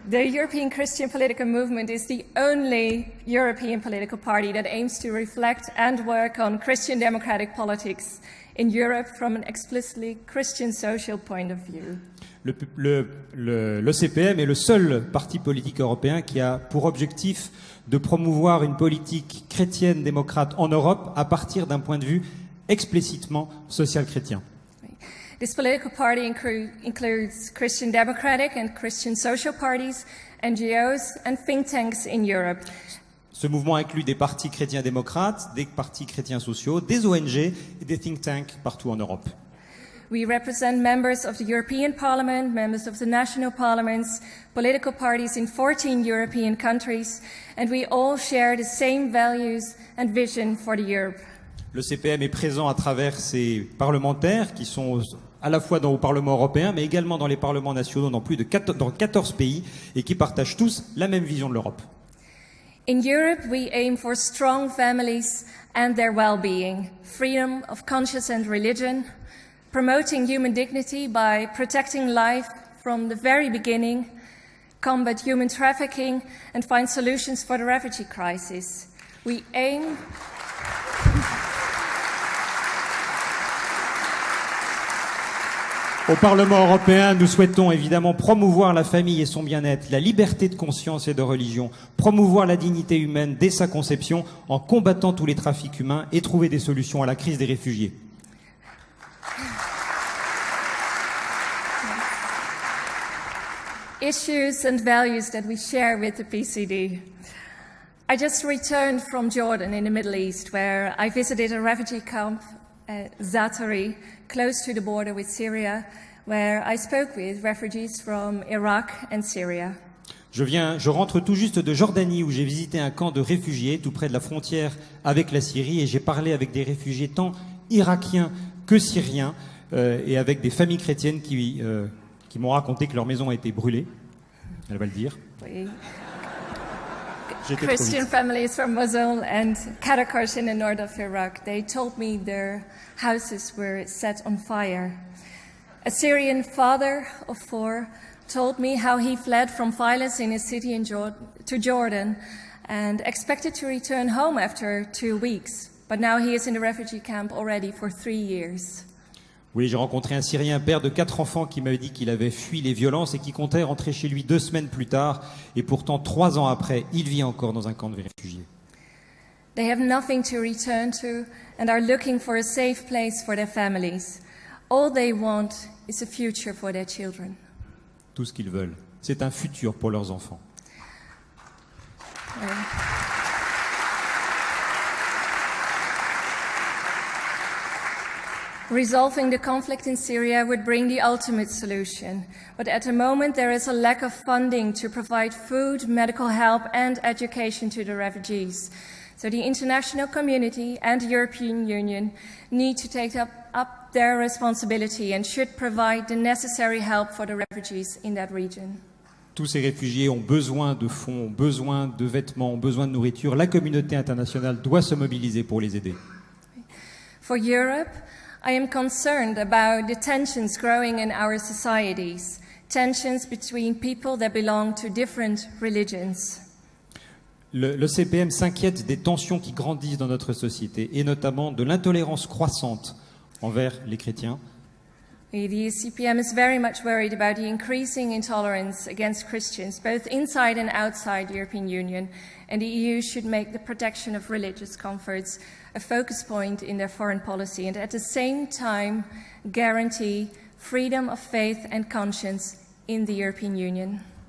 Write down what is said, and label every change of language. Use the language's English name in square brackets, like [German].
[English] The European Christian Political Movement is the only European political party that aims to reflect and work on Christian democratic politics in Europe from an explicitly Christian social point of view. [French] L'ECPM est le seul parti politique européen qui a pour objectif de promouvoir une politique chrétienne démocrate en Europe à partir d'un point de vue explicitement social-chrétien. [English] This political party includes Christian democratic and Christian social parties, NGOs and think tanks in Europe. [French] Ce mouvement inclut des partis chrétiens démocrates, des partis chrétiens sociaux, des ONG et des think tanks partout en Europe. [English] We represent members of the European Parliament, members of the national parliaments, political parties in 14 European countries, and we all share the same values and vision for the Europe. [French] Le CPM est présent à travers ses parlementaires qui sont à la fois au Parlement européen, mais également dans les parlements nationaux dans 14 pays et qui partagent tous la même vision de l'Europe. [English] In Europe, we aim for strong families and their well-being, freedom of conscience and religion, promoting human dignity by protecting life from the very beginning, combat human trafficking, and find solutions for the refugee crisis. We aim... [French] Au Parlement européen, nous souhaitons évidemment promouvoir la famille et son bien-être, la liberté de conscience et de religion, promouvoir la dignité humaine dès sa conception en combattant tous les trafics humains et trouver des solutions à la crise des réfugiés. [English] Issues and values that we share with the PCD. I just returned from Jordan in the Middle East, where I visited a refugee camp at Zaatari, close to the border with Syria, where I spoke with refugees from Iraq and Syria. [French] Je rentre tout juste de Jordanie où j'ai visité un camp de réfugiés tout près de la frontière avec la Syrie et j'ai parlé avec des réfugiés tant irakiens que syriens et avec des familles chrétiennes qui m'ont raconté que leur maison a été brûlée. Elle va le dire. Oui. [English] Christian families from Mosul and Karakosh in the north of Iraq, they told me their houses were set on fire. A Syrian father of 4 told me how he fled from violence in his city to Jordan and expected to return home after 2 weeks, but now he is in the refugee camp already for 3 years. [French] Oui, j'ai rencontré un Syrien, père de 4 enfants, qui m'avait dit qu'il avait fui les violences et qui comptait rentrer chez lui 2 semaines plus tard. Et pourtant, 3 ans après, il vit encore dans un camp de réfugiés. [English] They have nothing to return to and are looking for a safe place for their families. All they want is a future for their children. [French] tout ce qu'ils veulent. C'est un futur pour leurs enfants. [English] Resolving the conflict in Syria would bring the ultimate solution. But at the moment, there is a lack of funding to provide food, medical help, and education to the refugees. So the international community and the European Union need to take up their responsibility and should provide the necessary help for the refugees in that region. [French] Tous ces réfugiés ont besoin de fonds, ont besoin de vêtements, ont besoin de nourriture. La communauté internationale doit se mobiliser pour les aider. [English] For Europe, I am concerned about the tensions growing in our societies, tensions between people that belong to different religions. [French] Le CPM s'inquiète des tensions qui grandissent dans notre société et notamment de l'intolérance croissante envers les chrétiens. [English] The ECPM is very much worried about the increasing intolerance against Christians, both inside and outside the European Union, and the EU should make the protection of religious comforts a focus point in their foreign policy, and at the same time guarantee freedom of faith and conscience in the European Union.